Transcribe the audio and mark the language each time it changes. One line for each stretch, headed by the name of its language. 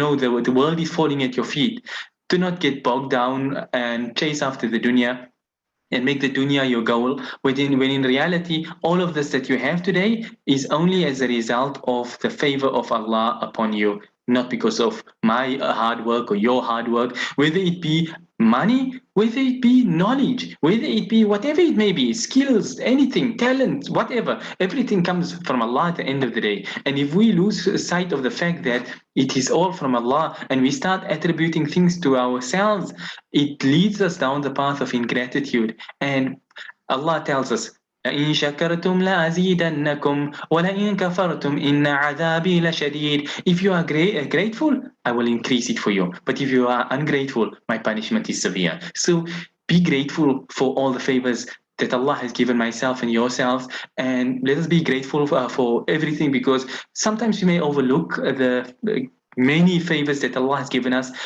English: The world is falling at your feet. Do not get bogged down and chase after the dunya and make the dunya your goal, when in reality all of this that you have today is only as a result of the favor of Allah upon you, not because of my hard work or your hard work, whether it be money, whether it be knowledge, whether it be whatever it may be, skills, anything, talent, whatever. Everything comes from Allah at the end of the day. And if we lose sight of the fact that it is all from Allah and we start attributing things to ourselves, it leads us down the path of ingratitude.
Arabic: And Allah tells us, لئن شكرتم لأزيدنكم ولئن كفرتم إن عذابي لشديد.
English: If you are grateful, I will increase it for you. But if you are ungrateful, my punishment is severe. So be grateful for all the favors that Allah has given myself and yourselves, and let us be grateful for everything, because sometimes we may overlook the many favors that Allah has given us.